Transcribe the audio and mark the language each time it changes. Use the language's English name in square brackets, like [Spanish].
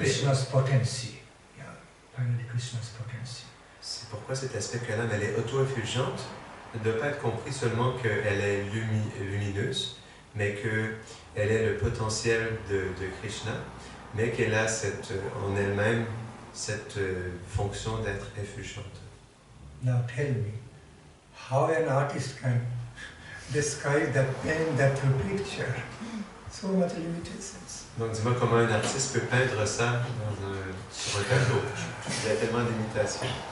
[English] Krishna's potency, finally Krishna's potency. [French] C'est pourquoi cet aspect que l'âme, elle est auto-effulgente, ne doit pas être compris seulement qu'elle est lumineuse, mais qu'elle est le potentiel de Krishna, mais qu'elle a en elle-même cette fonction d'être effulgente. [English] Now tell me, how an artist can describe that pain, that picture? So much limitations. [French] Donc dis-moi comment un artiste peut peindre ça sur un tableau. Il y a tellement d'imitations.